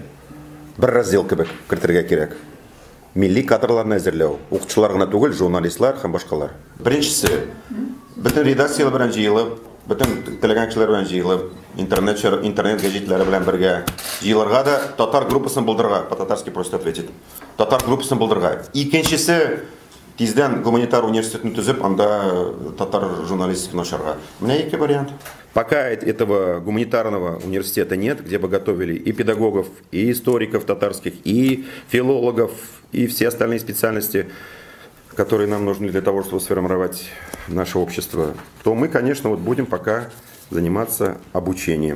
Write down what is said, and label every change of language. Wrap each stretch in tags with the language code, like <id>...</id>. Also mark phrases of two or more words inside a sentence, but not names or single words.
<tt>Бер раздел кебек кертергә кирәк. Милли кадрларны әзерләү, укытучылар гына түгел, журналистлар һәм башкалар. Беренчесе, бөтен редакциялар белән җыелып, бөтен теләгән кешеләр белән җыелып, интернет гәҗитләре белән бергә җыелырга да татар группасын булдырырга,</tt> <ru>по-татарски просто ответить.</ru> <tt>Татар группасын булдырырга. Икенчесе, тиздән гуманитар университетны төзеп, анда татар журналистиканы ачарга. Менә ике вариант.</tt> <ru>Пока этого гуманитарного университета нет, где бы готовили и педагогов, и историков татарских, и филологов, и все остальные специальности, которые нам нужны для того, чтобы сформировать наше общество, то мы, конечно, вот будем пока заниматься обучением.</ru>